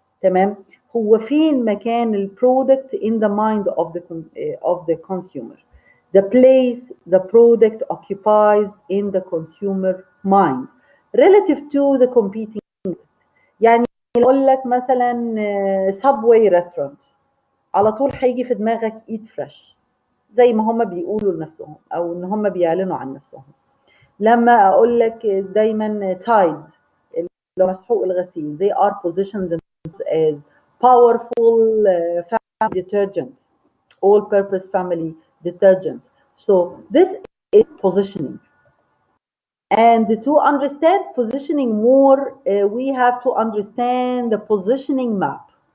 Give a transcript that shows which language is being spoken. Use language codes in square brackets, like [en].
[ar] تمام؟ هو فين مكان البرودكت [en] in the mind of the consumer. The place the product occupies in the consumer mind relative to the competing. [ar] يعني اقول لك مثلا subway restaurant، على طول هيجي في دماغك [en] eat fresh [ar] زي ما هم بيقولوا لنفسهم او ان هم بيعلنوا عن نفسهم. لما اقول لك دايما تايد لو مسحوق الغسيل، [en] they are positioned as powerful family detergent, all-purpose family detergent. So this is positioning. And to understand positioning more, we have to understand the positioning map.